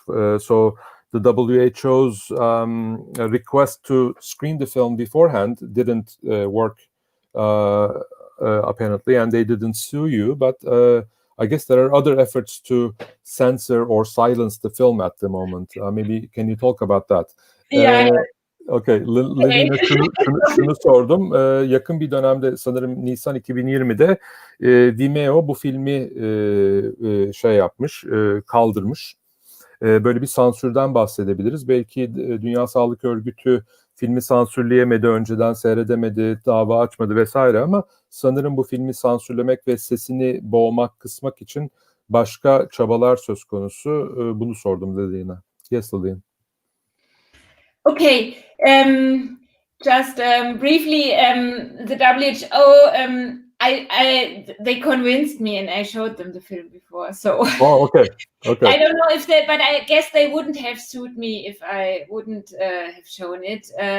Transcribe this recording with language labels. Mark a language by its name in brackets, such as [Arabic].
[English] So the WHO's request to screen the film beforehand didn't work apparently, and they didn't sue you, but I guess there are other efforts to censor or silence the film at the moment. Maybe can you talk about that? Yeah. [Turkish] Okay, Lilian'a şunu sordum. Yakın bir dönemde, sanırım Nisan 2020'de Vimeo bu filmi kaldırmış. Böyle bir sansürden bahsedebiliriz. Belki Dünya Sağlık Örgütü filmi sansürleyemedi, önceden seyredemedi, dava açmadı vesaire, ama sanırım bu filmi sansürlemek ve sesini boğmak, kısmak için başka çabalar söz konusu. Bunu sordum Lilian'a. [English] Yes, Lilian. Okay, just briefly, the WHO, they convinced me, and I showed them the film before. So, okay. I don't know if they, but I guess they wouldn't have sued me if I wouldn't have shown it.